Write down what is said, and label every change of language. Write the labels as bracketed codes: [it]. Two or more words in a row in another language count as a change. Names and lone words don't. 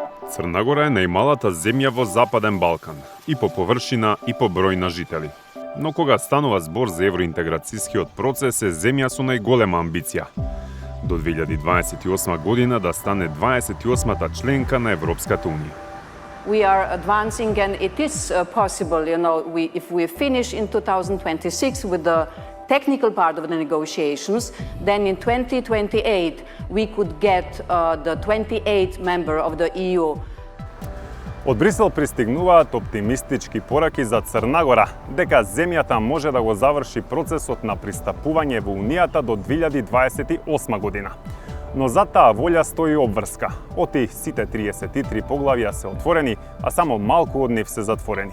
[mk] Црна Гора е најмалата земја во Западен Балкан, и по површина, и по број на жители. Но кога станува збор за евроинтеграцијскиот процес, е земја со најголема амбиција. До 2028 година да стане 28-та членка на Европската Унија. [en] We are advancing, and it is possible, if we finish in 2026 with the technical part of the negotiations, then in 2028 we could get the 28th member of the EU. [mk] Од Брисел пристигнуваат оптимистички пораки за Црна Гора, дека земјата може да го заврши процесот на пристапување во Унијата до 2028 година. Но за таа волја стои обврска. Оти сите 33 поглавја се отворени, а само малку од нив се затворени.